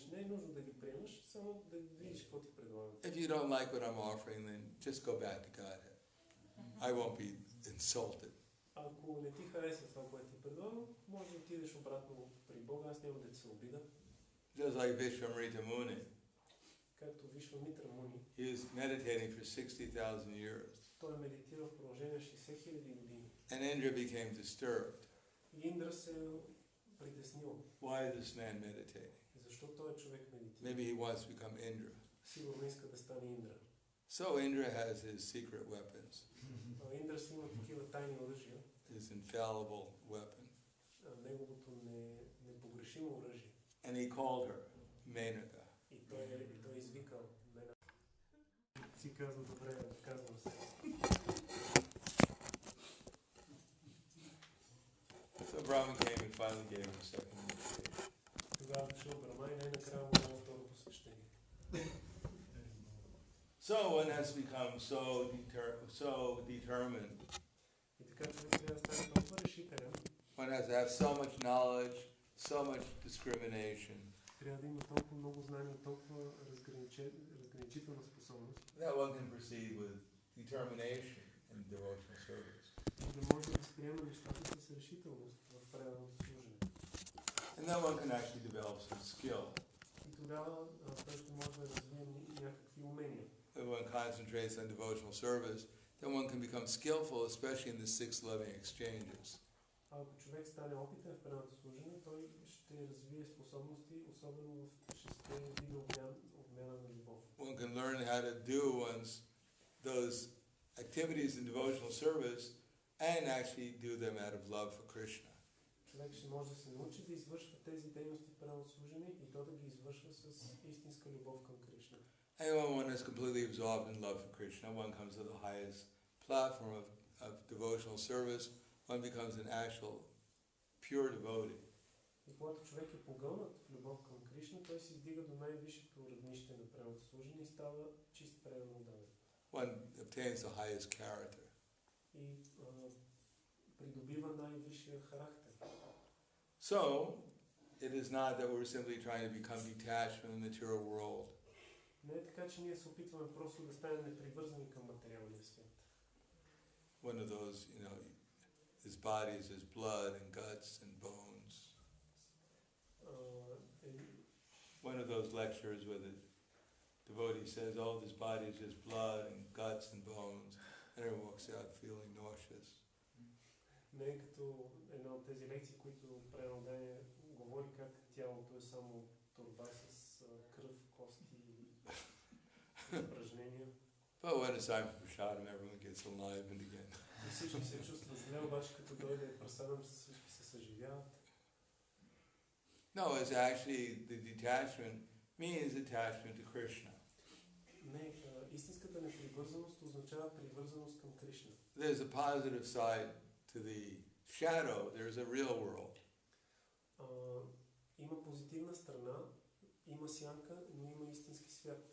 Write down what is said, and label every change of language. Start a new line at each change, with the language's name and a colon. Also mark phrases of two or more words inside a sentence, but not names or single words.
Bulgarian: Не е нужно да ги приемаш, само да видиш какво ти предлагам.
English: If you don't like what I'm offering, then just go back to Godhead. I won't be insulted.
Bulgarian: Ако не ти харесва това, което ти предлагам, може да отидеш обратно при Бога, аз няма да ти се обида.
English: Just like Vishwamrita Muni.
Bulgarian: Както Вишвамитра Муни.
English: He was meditating for 60,000 years.
Bulgarian: Той медитира в продължение 60 000 години.
English: And Indra became disturbed.
Bulgarian: И Индра се притеснил.
English: Why is this man meditating?
Bulgarian: Защо този човек медитира?
English: Maybe he wants to become Indra.
Bulgarian: Сигурно иска да стане Индра.
English: So Indra has his secret weapons.
Bulgarian: Индра си има такива тайни оръжия.
English: His infallible weapon.
Bulgarian: Неговото непогрешимо оръжие.
English: And he called her Menaka.
Bulgarian: И той извикал Менака. Си казва, добре, казвам се.
English: So Brahma came and finally gave him a second initiation.
Bulgarian: Тогава дошъл Брахма и най-накрая му дава второ посвещение.
English: So one has become so determined.
Bulgarian: И така човек трябва да стане толкова решителен.
English: One has to have so much knowledge, so much discrimination.
Bulgarian: Трябва да има толкова много знания, толкова разграничителна способност.
English: That one can proceed with determination in devotional service.
Bulgarian: Да може да възприема нещата с решителност в правилното служене.
English: And then one can actually develop some skill.
Bulgarian: И тогава той ще може да развие някакви умения.
English: If one concentrates on devotional service, then one can become skillful, especially in the 6 loving exchanges.
Bulgarian: Ако човек стане опитен в правилното служене, той ще развие способности, особено в 6 вида обмяна на любов.
English: One can learn how to do those activities in devotional service and actually do them out of love for Krishna.
Bulgarian: Човек ще може да се научи да извършва тези дейности в правилното служене и то да ги извършва с истинска любов към Кришна.
English: And when one is completely absorbed in love for Krishna, one comes to the highest platform of devotional service, one becomes an actual pure devotee.
Bulgarian: И когато човек е погълнат в любов към Кришна, той се издига до най-висшето равнище на правилното служене и става чист предан отдаден.
English: One obtains the highest character.
Bulgarian: И придобива най-висшия характер.
English: So, it is not that we're simply trying to become detached from the material world.
Bulgarian: Не е така, че ние се опитваме просто да станем непривързани към материалния свят.
English: One of those, his body is his blood and guts and bones. One of those lectures where the devotee says, oh, this body is just blood and guts and bones, and everyone walks out feeling nauseous.
Bulgarian: Не е като една от тези лекции, които преодание говори как тялото е само торба с кръв, кости и упражнения.
English: But when it's time for prasadam, everyone gets enlivened again.
Bulgarian: И всички се чувстват зле, обаче като дойде прасадам, всички се съживяват.
English: No, it's actually the detachment means attachment to Krishna.
Bulgarian: Не, истинската непривързаност означава привързаност към Кришна.
English: There's a positive side to the shadow. There's a real world.
Bulgarian: Има позитивна страна, има сянка, но има истински свят.